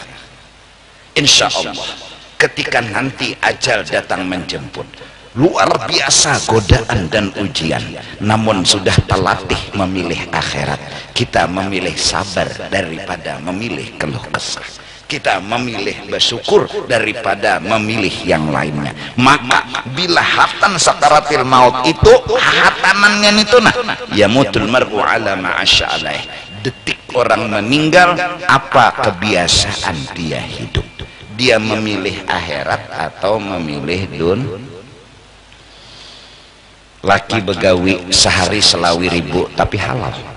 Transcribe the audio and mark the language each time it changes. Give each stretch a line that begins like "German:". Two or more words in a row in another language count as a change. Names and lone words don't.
Arabic: Insya Allah
Indonesian: ketika nanti ajal datang menjemput, luar biasa godaan dan ujian, namun sudah terlatih memilih akhirat. Kita memilih sabar daripada memilih keluh kesah. Kita memilih bersyukur daripada memilih yang lainnya. Maka bila hatan
Arabic: sakaratil maut
Indonesian: itu hatanannya itu nah
Arabic: yamutul mar'u ala ma'asya'alaih,
Indonesian: detik orang meninggal apa kebiasaan dia hidup.
Banjar: Dia memilih akhirat atau memilih laki begawi sehari selawi 1000 tapi halal.